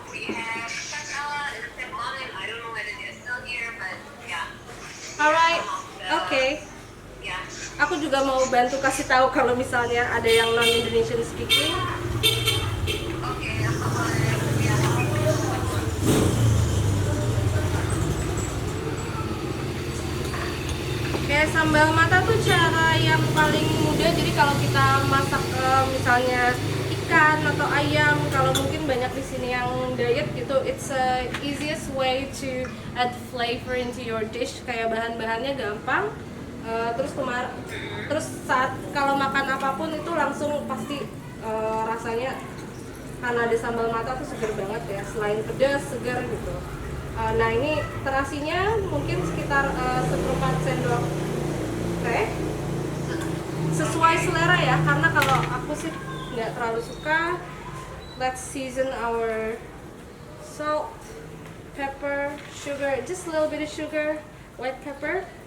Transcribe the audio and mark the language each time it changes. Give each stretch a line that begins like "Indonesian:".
English: We have Kakala and Step Online. I don't know whether they're still here, but yeah. Alright, oke.
Indonesian: Ya. Aku juga mau bantu kasih tahu kalau misalnya ada yang non-Indonesian speaking. Oke, apa boleh? Ya. Kayak sambal mata tuh cara yang paling mudah. Jadi kalau kita masak misalnya ikan atau ayam, kalau mungkin banyak di sini yang diet gitu,
English: it's the easiest way to add flavor into your dish.
Indonesian: Kayak bahan-bahannya gampang. Terus saat kalau makan apapun itu langsung pasti rasanya, karena ada sambal mata tuh seger banget ya, selain pedas segar gitu. Nah ini terasinya mungkin sekitar seperempat sendok teh, sesuai selera ya, karena kalau aku sih nggak terlalu suka.
English: Let's season our salt, pepper, sugar, just a little bit of sugar, white pepper.